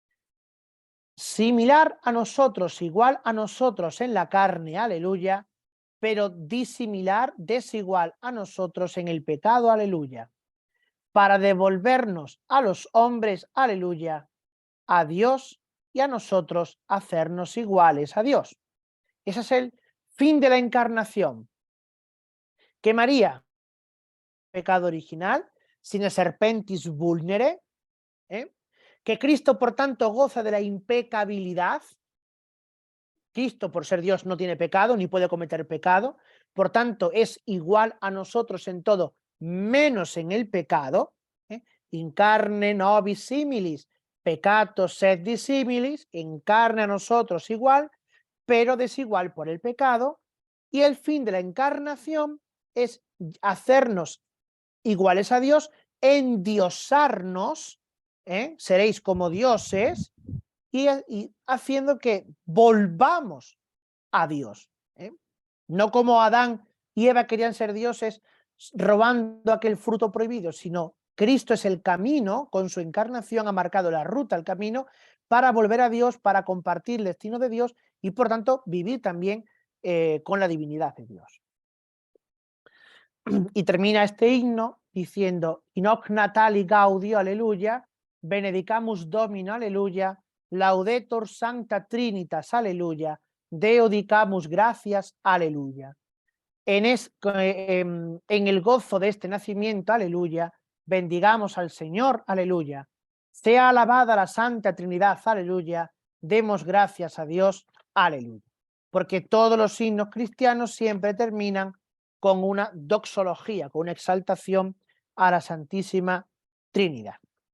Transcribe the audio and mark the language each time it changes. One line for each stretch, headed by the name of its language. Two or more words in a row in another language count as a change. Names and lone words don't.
Spanish: Similar a nosotros, igual a nosotros en la carne, aleluya, pero desigual a nosotros en el pecado, aleluya, para devolvernos a los hombres, aleluya, a Dios y a nosotros hacernos iguales a Dios. Ese es el fin de la encarnación. Que María, pecado original,
Latin: sine serpentis vulnere,
Spanish: que Cristo, por tanto, goza de la impecabilidad. Cristo, por ser Dios, no tiene pecado, ni puede cometer pecado, por tanto, es igual a nosotros en todo, menos en el pecado.
Latin: In carne nobis similis, peccatos sed dissimilis,
Spanish: en carne a nosotros igual, pero desigual por el pecado. Y el fin de la encarnación es hacernos iguales a Dios, endiosarnos, seréis como dioses, y haciendo que volvamos a Dios. No como Adán y Eva querían ser dioses robando aquel fruto prohibido, sino Cristo es el camino, con su encarnación ha marcado la ruta, el camino, para volver a Dios, para compartir el destino de Dios y por tanto vivir también con la divinidad de Dios. Y termina este himno diciendo,
Latin: in hoc natali gaudio, aleluya, benedicamus Domino, aleluya, laudetur sancta trinitas, aleluya, Deo dicamus gracias, aleluya.
Spanish: En el gozo de este nacimiento, aleluya, bendigamos al Señor, aleluya. Sea alabada la Santa Trinidad, aleluya, demos gracias a Dios, aleluya. Porque todos los himnos cristianos siempre terminan con una doxología, con una exaltación a la Santísima Trinidad.